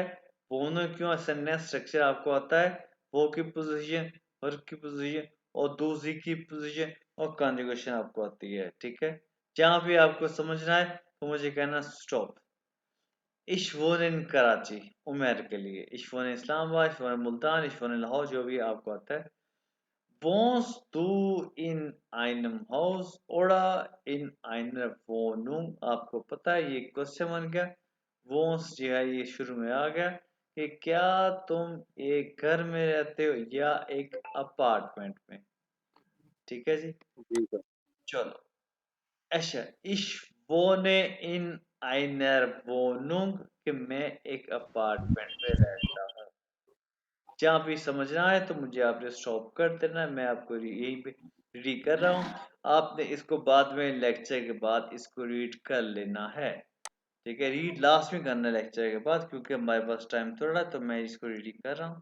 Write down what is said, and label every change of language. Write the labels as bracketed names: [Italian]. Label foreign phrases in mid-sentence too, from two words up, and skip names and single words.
[Hindi] वोनन क्यों, [English] sentence structure [Hindi] आपको आता है, वो की पोजीशन, वर्ब की पोजीशन और दूसरी की पोजीशन और कंजुगेशन आपको आती है, ठीक है? जहां भी आपको समझना है तो मुझे कहना स्टॉप। [German] ich wohn in Karachi, [Hindi] उमेर के लिए, [German] ich wohn Islamabad, ich wohn Multan, ich wohn Lahore, [Hindi] जो भी आपको आता है। [German] Wohnst du in einem Haus oder in einer Wohnung? [Hindi] आपको पता है ये क्वेश्चन बन गया। Wohnst जो है ये शुरू में आ गया कि क्या तुम एक घर में रहते हो या एक अपार्टमेंट में, ठीक है जी? जी सर। चलो, अच्छा, [German] ich wohne in einer Wohnung, [Hindi] कि मैं एक अपार्टमेंट में रहता हूँ। जहाँ भी समझना है तो मुझे आपने स्टॉप कर देना है, मैं आपको यही पे रीड कर रहा हूँ, आपने इसको बाद में लेक्चर के बाद इसको रीड कर लेना है, ठीक है। रीड लास्ट में करना है लेक्चर के बाद, क्योंकि हमारे पास टाइम थोड़ा, तो मैं इसको रीड कर रहा हूँ।